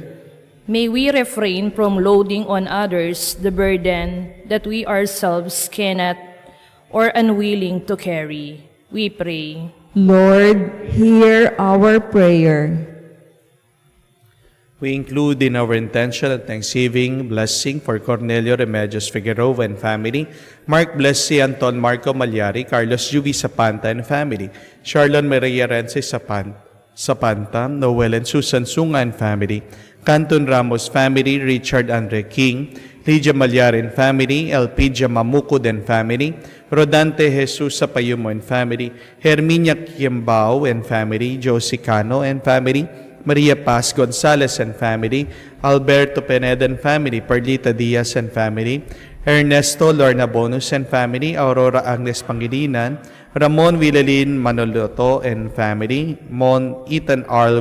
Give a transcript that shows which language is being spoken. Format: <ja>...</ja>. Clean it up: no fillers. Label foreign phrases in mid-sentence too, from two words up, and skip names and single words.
<en>May we refrain from loading on others the burden that we ourselves cannot or unwilling to carry. We pray. Lord, hear our prayer. We include in our intention and thanksgiving blessing for Cornelio Remedios Figueroa and family, Mark Blessy, Anton Marco Malyari, Carlos Juvi Sapanta and family, Charlon Maria Rense Sapanta, Noel and Susan Sunga and family, Canton Ramos family, Richard Andre King, Lydia Malyari and family, Elpidia Mamukod and family, Rodante Jesus Sapayumo and family, Herminia Kiembao and family, Josie Cano and family, Maria Paz Gonzalez and family, Alberto Pineda and family, Perlita Diaz and family, Ernesto Lorna Bonus and family, Aurora Agnes Pangilinan, Ramon Villalin Manoloto and family, Mon Ethan R.</en>